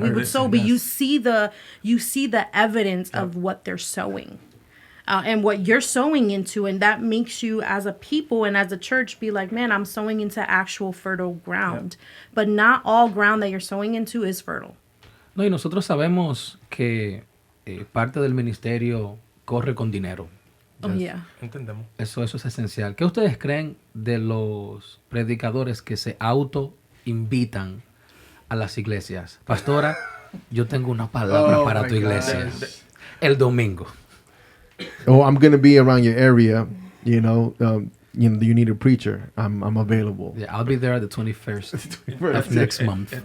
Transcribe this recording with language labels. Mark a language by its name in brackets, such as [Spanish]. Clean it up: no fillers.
[English] We would sow, but you see the evidence of what they're sowing. And what you're sowing into, and that makes you as a people and as a church be like, man, I'm sowing into actual fertile ground. But not all ground that you're sowing into is fertile. [Spanish] No, y nosotros sabemos que parte del ministerio corre con dinero. [English] Oh, yeah. [Spanish] Entendemos. Eso es esencial. ¿Qué ustedes creen de los predicadores que se auto-invitan a las iglesias? Pastora, yo tengo una palabra para tu iglesia. El domingo. [English] Oh, I'm going to be around your area, you know, you need a preacher. I'm available. Yeah, I'll be there at the 21st of next month.